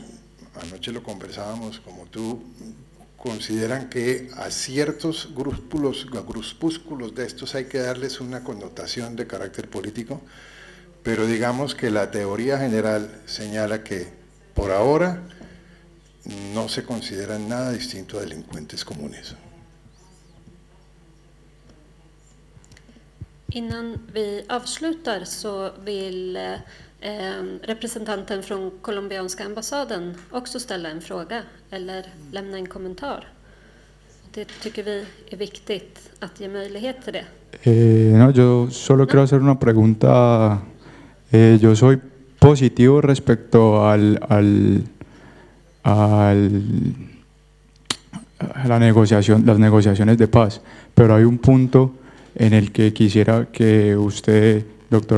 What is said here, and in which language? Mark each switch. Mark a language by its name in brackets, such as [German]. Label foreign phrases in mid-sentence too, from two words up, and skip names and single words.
[Spanish] Algunos, anoche lo conversábamos como tú, consideran que a ciertos grupúsculos de estos hay que darles una connotación de carácter político, pero digamos que la teoría general señala que por ahora no se consideran nada distinto a delincuentes comunes. [Swedish] Innan vi avslutar så vill representanten från colombianska ambassaden också ställa en fråga eller lämna en kommentar. Det tycker vi är viktigt att ge möjlighet till det. [Spanish] No, yo solo quiero hacer una pregunta. Yo soy positivo respecto a las negociaciones de paz, pero hay un punto en el que quisiera que usted, doctor